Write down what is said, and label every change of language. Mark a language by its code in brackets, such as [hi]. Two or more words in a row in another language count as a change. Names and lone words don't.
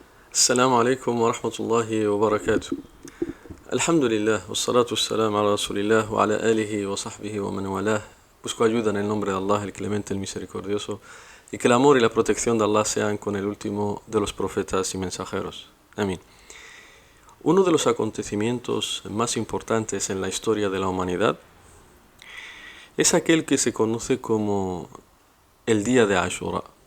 [ar] السلام عليكم ورحمة الله وبركاته. الحمد لله والصلاة والسلام على رسول الله وعلى آله وصحbihi ومن والاه. [es] Busco ayuda en el nombre de Allah, el clemente, el misericordioso, y que el amor y la protección de Allah sean con el último de los profetas y mensajeros. Amén. Uno de los acontecimientos más importantes en la historia de la humanidad es aquel que se conoce como el día de Ashura.